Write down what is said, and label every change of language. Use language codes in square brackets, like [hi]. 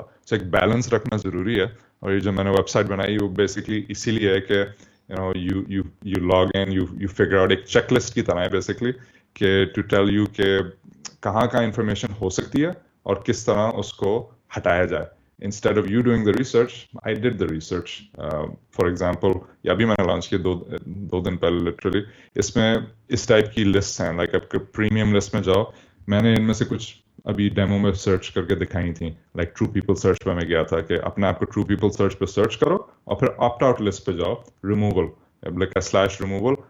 [ur] تو ایک بیلنس رکھنا ضروری ہے. اور یہ جو میں نے ویب سائٹ بنائی وہ بیسکلی اسی لیے ہے کہ [en] you log in, you figure out, [ur] ایک چیک لسٹ کی طرح ہے بیسکلی, کہ [en] to tell you [ur] کہ کہاں کہاں انفارمیشن ہو سکتی ہے اور کس طرح اس کو ہٹایا جائے. [en] Instead of you doing the research, I did the research. For example, [ur] یہ ابھی میں نے لانچ کیا دو دن پہلے لٹرلی. اس میں اس ٹائپ کی لسٹ ہیں, لائک آپ پریمیم لسٹ میں جاؤ, میں نے ان میں سے کچھ ابھی ڈیمو میں سرچ کر کے دکھائی تھیں. لائک ٹرو پیپل سرچ پہ میں گیا تھا کہ اپنے آپ کو ٹرو پیپل سرچ پہ سرچ کرو اور پھر آپٹ آؤٹ لسٹ پہ جاؤ, ریموول, لائک /removal.